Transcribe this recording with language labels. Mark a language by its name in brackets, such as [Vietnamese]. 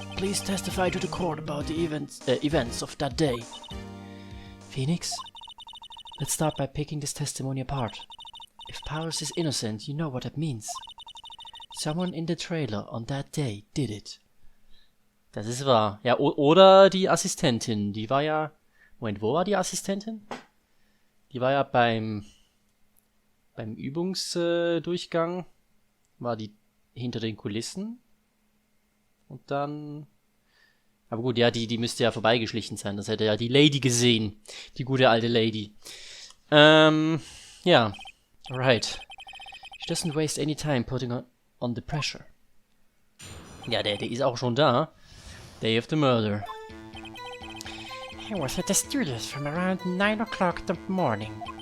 [English] Please testify to the court about the events of that day. Phoenix, let's start by picking this testimony apart. If Powers is innocent, you know what that means. Someone in the trailer on that day did it. [German] Das ist wahr. Ja, oder die Assistentin. Die war ja... Moment, wo war die Assistentin? Die war ja beim Übungsdurchgang. War die hinter den Kulissen. Und dann... Aber gut, ja, die müsste ja vorbeigeschlichen sein. Das hätte ja die Lady gesehen. Die gute alte Lady. Ja. [English] Right. She doesn't waste any time putting on the pressure. [German] Ja, der ist auch schon da. [English] Day of the murder. I was at the studios from around 9 o'clock in the morning.